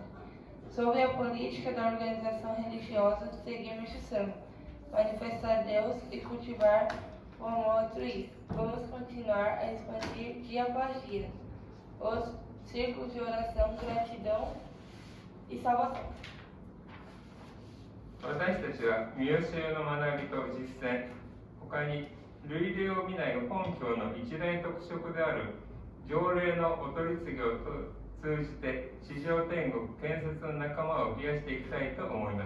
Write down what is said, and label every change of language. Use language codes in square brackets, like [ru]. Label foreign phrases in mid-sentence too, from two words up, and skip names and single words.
[pt] Sob a política da organização religiosa de seguir Meixo-sama, manifestar Deus e cultivar o amor altruísta. Vamos continuar a expandir dia após dia os círculos de oração, gratidão e salvação. [ja] 私たちは見教えの学びと実践、他に類例を見ない本教の一大特色である条例のお取り次ぎを通じて地上天国建設の仲間を増やしていきたいと思います。